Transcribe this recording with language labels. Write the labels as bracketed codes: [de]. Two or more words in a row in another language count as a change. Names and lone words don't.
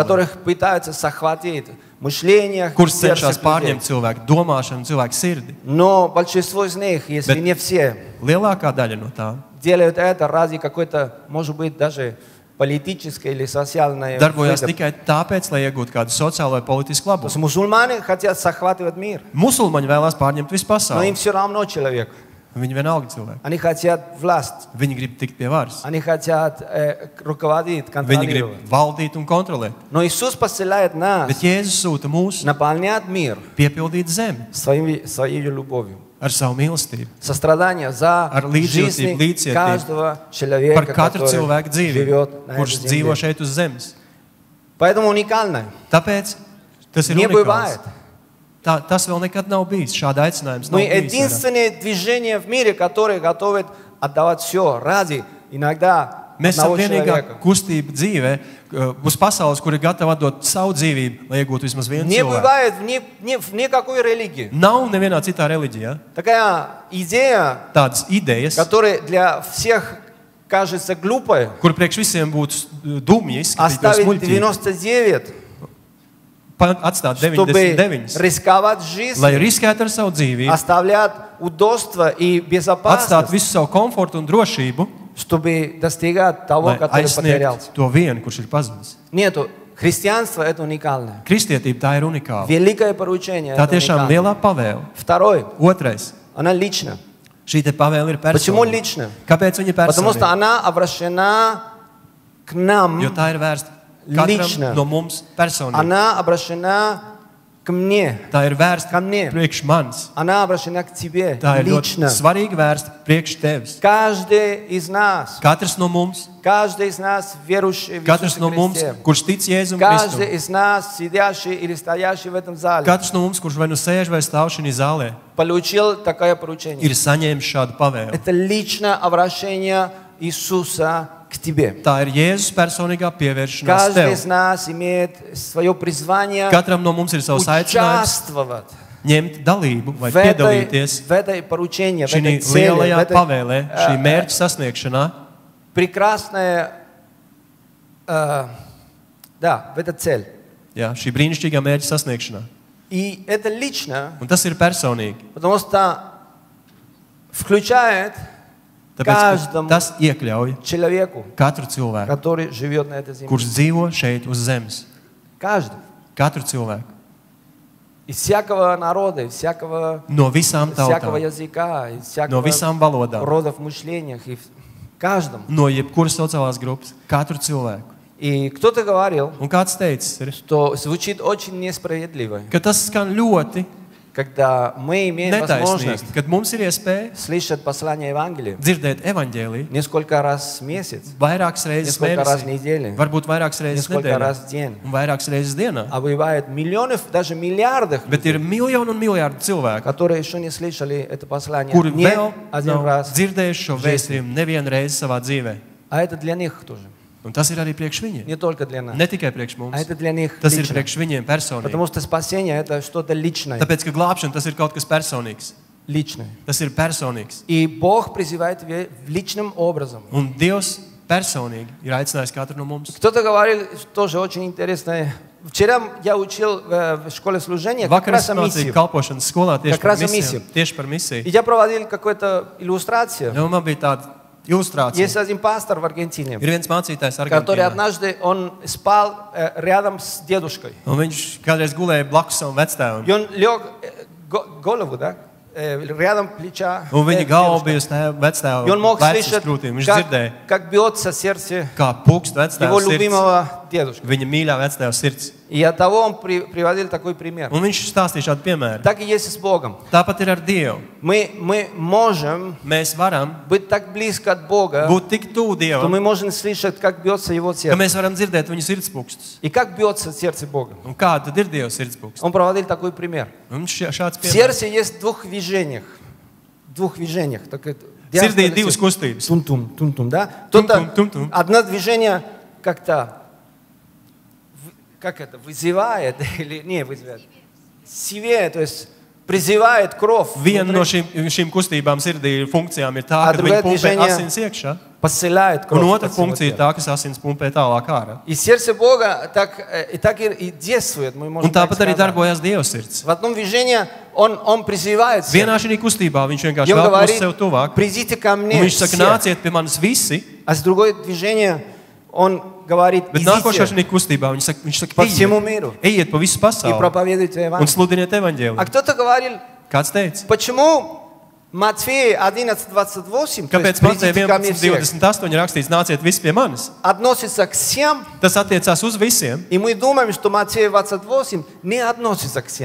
[ru] которых пытаются захватить мышление, [lv] kuras [ru] сердце [lv] cenšas [ru] людей. [lv] pārņemt cilvēku domāšanu, cilvēku sirdi, [ru] Но большинство из них, если [lv] Bet- [ru] не все, [lv] lielākā daļa no tām [ru] делают это ради какой-то, может быть, даже политической или социальной [lv] darbojas [ru] выгоды. [lv] tikai tāpēc, lai iegūtu kādu sociālo vai politisku [ru] То есть [lv] labumu. [ru] мусульмане хотят захватывать мир, [lv] Musulmaņi vēlās pārņemt visu [ru] но им [lv] pasauli. [ru] все равно человек. [lv] Viņi vienalga cilvēki. [ru] Они хотят власть, [lv] Viņi grib tikt pie varas. [ru] они хотят руководить, [lv] Viņi grib [ru] контролировать. [lv] valdīt un kontrolēt. [ru] Но Иисус посылает нас [lv] Bet Jēzus sūta mūs [ru] наполнять мир [lv] piepildīt zemi [ru] своей любовью. [lv] ar savu mīlestību, [ru] Сострадание за [lv] Ar līdzjūtību, [ru] жизнь [lv] līdzcietību [ru] каждого [lv] par [ru] человека, [lv] katru [ru] который [lv] cilvēku dzīvību, [ru] живет на [lv] kurš [ru] этой [lv] dzīvo [ru] земле. [lv] šeit uz zemes. [ru] Поэтому уникально. [lv] Tāpēc tas ir [ru] Не [lv] unikāls. [ru] бывает. [lv] Tas vēl nekad nav bijis. Šāda aicinājums nav [ru] Мы [lv] bijis. [ru] единственное движение в мире, которое готовит отдавать все ради иногда [lv] Mēs esam [ru] одного [lv] vienīgā [ru] человека. [lv] kustība dzīvē, uz pasaules, kur ir gatava atdot savu dzīvību, lai iegūtu vismaz vienu [ru] Не [lv] cilvēku. [ru] бывает в никакой религии. [lv] Nav nevienā citā reliģijā [ru] Такая идея, [lv] tādas idejas, [ru] которая для всех кажется глупой, [lv] kur priekš visiem būtu dumji izskatītos [ru] оставить [lv] muļķīgi. [ru] 99, [lv] Atstāt [ru] чтобы [lv] 99, [ru] рисковать жизнь, [lv] lai riskētu ar savu dzīvību, [ru] оставлять удобство и [lv] atstāt [ru] безопасность, [lv] visu savu komfortu un drošību, [ru] чтобы достигать того, [lv] lai [ru] который потерялся. [lv] aizsniegtu to vienu, kurš ir pazudis. [ru] Нету. Христианство это уникальное. [lv] Kristietība tā ir unikāla. [ru] Великое поручение. [lv] Tā [ru] это [lv] tiešām [ru] уникально. [lv] lielā pavēle. [ru] Второй, [lv] Otrais, [ru] она лична. [lv] šī te pavēle ir [ru] Почему [lv] personīga. [ru] лично? [lv] Kāpēc viņa ir [ru] Потому что [lv] personīga? [ru] она обращена к нам, [lv] Jo tā ir vērsta [ru] Lična. [lv] katram no mums personīgi. [ru] она обращена к мне, [lv] Tā ir vērsta [ru] Ко мне. [lv] priekš manis. [ru] она обращена к тебе [lv] Tā ir [ru] лично. [lv] ļoti svarīgi vērsta priekš tevis. [ru] Каждый из нас, [lv] Katrs no mums, [ru] каждый из нас верующий в [lv] katrs [ru] Иисуса [lv] no mums, [ru] Христе, [lv] kurš tic Jēzum [ru] каждый [lv] Kristum, [ru] из нас, сидящий или стоящий в этом зале, [lv] katrs no mums, kurš vai nu sēž vai stāv šajā zālē, [ru] получил такое поручение. [lv] ir saņēmis šādu pavēli. [ru] Это личное обращение Иисуса к тебе. [lv] Tā ir Jēzus personīgā pievēršanās [ru] Каждый [lv] tev. [ru] из нас имеет свое призвание [lv] Katram no mums ir savs aicinājums [ru] участвовать [lv] ņemt dalību vai [ru] в этой, [lv] piedalīties [ru] в этой поручении, в [lv] šī [ru] этой цели, в [lv] lielajā [ru] этой [lv] pavēlē, šī mērķa sasniegšanā, [ru] прекрасная, да, в этой цель. [lv] jā, šī brīnišķīgā mērķa sasniegšanā. [ru] И это лично, [lv] Un tas ir personīgi. [ru] потому что включает [lv] Tāpēc ka [ru] каждому [lv] tas iekļauj [ru] человеку, [lv] katru cilvēku, [ru] который живет на этой земле. [lv] kurš dzīvo šeit uz zemes. [ru] Каждый. [lv] Katru cilvēku. [ru] Из всякого народа, из всякого [lv] No visām [ru] всякого [lv] tautām, [ru] языка, из [lv] no [ru] всякого [lv] visām valodām, [ru] родов мышлениях, и каждому. [lv] no jebkuras sociālās grupas. Katru cilvēku. [ru] И кто-то говорил, [lv] Un kāds teicis, ir, [ru] что звучит очень несправедливо, [lv] ka tas skan ļoti [ru] когда мы имеем возможность [lv] netaisnīgi, kad mums ir iespēja [ru] слышать послание Евангелия [lv] dzirdēt evaņģēliju [ru] несколько раз в месяц, [lv] vairākas reizes [ru] несколько раз в [lv] mēnesī, [ru] неделю, [lv] varbūt vairākas reizes [ru] несколько [lv] nedēļā [ru] раз в день. [lv] un vairākas reizes dienā. [ru] А бывает миллионов, даже миллиардов, [lv] Bet ir miljoni un miljardi cilvēku, [ru] которые еще не слышали это послание [lv] kuri [ru] не [lv] vēl [ru] один [lv] nav [ru] раз. [lv] dzirdējuši šo vēstījumu nevienu reizi savā dzīvē. [ru] А это для них тоже. [lv] Un tas ir arī priekš viņiem. [ru] Не только для нас. [lv] Ne tikai priekš [ru] А [lv] mums. [ru] это для них [lv] Tas ir [ru] лично. [lv] priekš viņiem personīgi. [ru] Потому что спасение это что-то личное. [lv] Tāpēc, ka glābšana tas ir kaut kas personīgs. [ru] Личное. [lv] Tas ir personīgs. [ru] И Бог призывает тебя личным образом. [lv] Un Dievs personīgi ir aicinājis katru no mums. [ru] Кто-то говорил, тоже очень интересное. Вчера я учил в школе служения как [lv] Vakar [ru] раз [lv] es [ru] о [lv] mācīju [ru] миссии. [lv] kalpošanas skolā tieši [ru] Как [lv] par [ru] раз о [lv] misiju. misiju. Tieši par misiju. [ru] И я проводил какую-то иллюстрацию. [lv] Un man bija tāda ilustrācija. [ru] Есть один пастор в Аргентине, [lv] Ir viens mācītājs [ru] который [lv] Argentīnā. [ru] однажды он спал рядом с дедушкой. [lv] Un viņš kādreiz gulēja blakus savam vectēvam. [ru] И он лег голову, да, рядом плеча. [lv] Un viņa galva bija [ru] дедушка. [lv] uz vectēva [ru] И он мог [lv] vecas [ru] слышать, [lv] krūtīm. Viņš dzirdēja, [ru] как бьется сердце [lv] kā pukst [ru] его [lv] vectēva sirds. [ru] любимого дедушки. [lv] Viņa mīļā vectēva sirds. [ru] И от того он приводил такой пример. [lv] Un viņš stāstīja šādu piemēru. [ru] Так и есть и с Богом. [lv] Tāpat ir ar Dievu. [ru] Мы можем [lv] Mēs varam [ru] быть так близко от Бога, [lv] būt tik tuvu [ru] что [lv] Dievam, [ru] мы можем слышать, как бьется его [lv] ka [ru] сердце. [lv] mēs varam dzirdēt viņa sirdspūkstus. [ru] И как бьется сердце Бога. [lv] Un kā tad ir Dieva sirdspūks? [ru] Он проводил такой пример. [lv] Un šāds [ru] В [lv] piemērs. [ru] сердце есть в двух движениях. Так это [lv] Sirdī ir divas kustības. [ru] Тум-тум, тум-тум, да? Кто-то, Тум-тум. одно движение как-то, как это, вызывает, или не вызывает, сивее, то есть призывает кровь, [lv] Viena no [ru] внутри, [lv] šīm kustībām sirdī funkcijām ir tā, [ru] A [lv] ka [ru] другое [lv] viņa pumpē [ru] движение- [lv] asins iekšā, [ru] посылает [lv] un [ru] кровь. [lv] otra [ru] по всему [lv] funkcija ir [ru] телу. [lv] tā, kas asins pumpē tālāk ārā. [ru] И сердце Бога так и действует, мы можем [lv] Un [ru] так [lv] tāpat arī [ru] сказать. [lv] darbojas Dieva sirds. [ru] В одном движении он призывает всех. [lv] Vienā šī kustībā viņš vienkārši [ru] И он [lv] vēl uz [ru] говорит, [lv] sev tuvāk. [ru] придите ко [lv] Un [ru] мне [lv] viņš saka, [ru] все. [lv] nāciet pie manis visi, [ru] А с другой движения он говорит, [lv] bet nākošā [ru] идите [lv] šī kustībā viņš saka, [ru] по всему миру [lv] ejiet pa visu [ru] и [lv] pasauli [ru] проповедуйте [lv] un [ru] Евангелие. [lv] sludiniet [ru] А [lv] evaņģēliju. [ru] кто-то говорил, [lv] Kāds teica? [ru] почему Матфея 11:28, то [lv] Kāpēc [ru] есть [lv] Mateja [ru] придите ко мне все, [lv] 11.28 rakstīts, nāciet visi pie manis? [ru] относится к всем, [lv] Tas attiecās uz visiem, [ru] и мы думаем, что Матфея 28 не относится к всем.